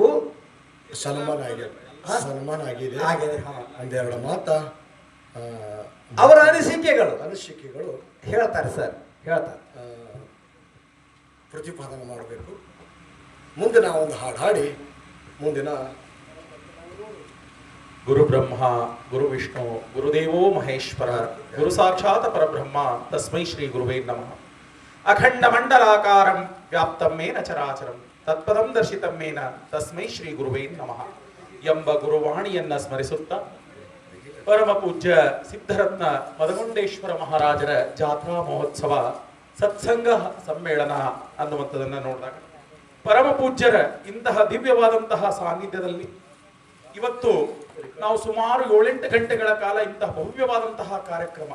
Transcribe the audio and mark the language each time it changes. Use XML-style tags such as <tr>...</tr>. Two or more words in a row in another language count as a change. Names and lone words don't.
<kn>ಸನ್ಮಾನ ಆಗಿದೆ. ಒಂದೆರಡು ಅವರ ಅನಿಸಿಕೆಗಳು ಹೇಳ್ತಾರೆ ಸರ್, ಹೇಳ್ತಾರೆ. ಪ್ರತಿಪಾದನೆ ಮಾಡಬೇಕು. ಮುಂದೆ ನಾವೊಂದು ಹಾಡು ಹಾಡಿ ಮುಂದಿನ</kn> <sa>ಗುರು ಬ್ರಹ್ಮ ಗುರು ವಿಷ್ಣು ಗುರುದೇವೋ ಮಹೇಶ್ವರ ಗುರು ಸಾಕ್ಷಾತ್ ಪರಬ್ರಹ್ಮ ತಸ್ಮೈ ಶ್ರೀ ಗುರುವೇ ನಮಃ. ಅಖಂಡ ಮಂಡಲಾಕಾರಂ ವ್ಯಾಪ್ತಂ ಮೇನ ಚರಾಚರಂ ತತ್ಪದಂ ದರ್ಶಿತಂ ಮೇನ ತಸ್ಮೈ ಶ್ರೀ ಗುರುವೇ ನಮಃ</sa> <kn>ಎಂಬ ಗುರುವಾಣಿಯನ್ನ ಸ್ಮರಿಸುತ್ತ ಪರಮ ಪೂಜ್ಯ ಸಿದ್ಧರತ್ನ ಮದಗುಂಡೇಶ್ವರ ಮಹಾರಾಜರ ಜಾತ್ರಾ ಮಹೋತ್ಸವ ಸತ್ಸಂಗ ಸಮ್ಮೇಳನ ಅನ್ನುವಂಥದ್ದನ್ನು ನೋಡಿದಾಗ ಪರಮ ಪೂಜ್ಯರ ಇಂತಹ ದಿವ್ಯವಾದಂತಹ ಸಾನ್ನಿಧ್ಯದಲ್ಲಿ ಇವತ್ತು ನಾವು ಸುಮಾರು 7-8 ಗಂಟೆಗಳ ಕಾಲ ಇಂತಹ ಭವ್ಯವಾದಂತಹ ಕಾರ್ಯಕ್ರಮ.</kn>